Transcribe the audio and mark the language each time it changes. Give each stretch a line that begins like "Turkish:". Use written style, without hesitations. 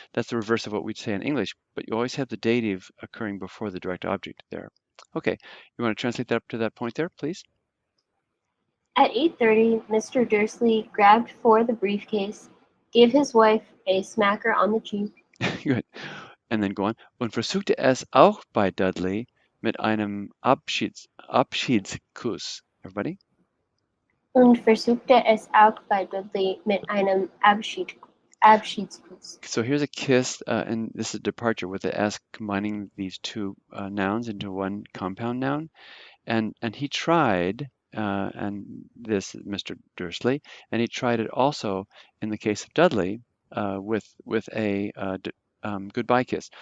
English: That's the reverse of what we'd say in English, but you always have the dative occurring before the direct object there. Okay, you want to translate that up to that point there, please? At 8:30, Mr. Dursley grabbed for the briefcase, gave his wife a smacker on the cheek. Good. And then go on.
German: Und versuchte es auch bei Dudley mit einem Abschiedskuss.
English: Everybody?
German: Und versuchte es auch bei Dudley mit einem Abschiedskuss.
English: So here's a kiss, and this is a departure with the S combining these two nouns into one compound noun. And he tried, and this is Mr. Dursley, and he tried it also in the case of Dudley with a goodbye kiss.